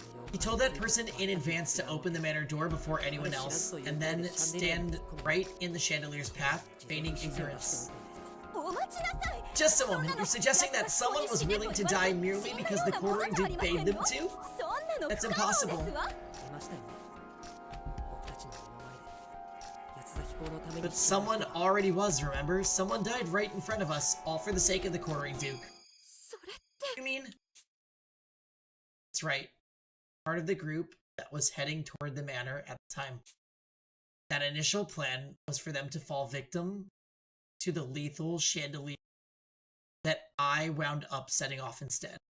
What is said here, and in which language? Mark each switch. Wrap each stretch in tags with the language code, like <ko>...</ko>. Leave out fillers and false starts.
<en>He told that person in advance to open the manor door before anyone else, and then stand right in the chandelier's path, feigning ignorance.</en> <ja>お待ちなさい。</ja> <en>Just a moment, you're suggesting that someone was willing to die merely because the quartering Duke bade them to?</en> <ja>そんなの</ja> <en>That's</en> <ja>不可能です</ja> <en>impossible.</en> <ja>わ。いましたよね。僕たちの目の前で八つ咲公のために</ja> <en>But someone already was, remember? Someone died right in front of us, all for the sake of the quartering Duke.</en> <ja>それって</ja> <en>You mean? That's right. Part of the group that was heading toward the manor at the time. That initial plan was for them to fall victim to the lethal chandelier that I wound up setting off instead.</en>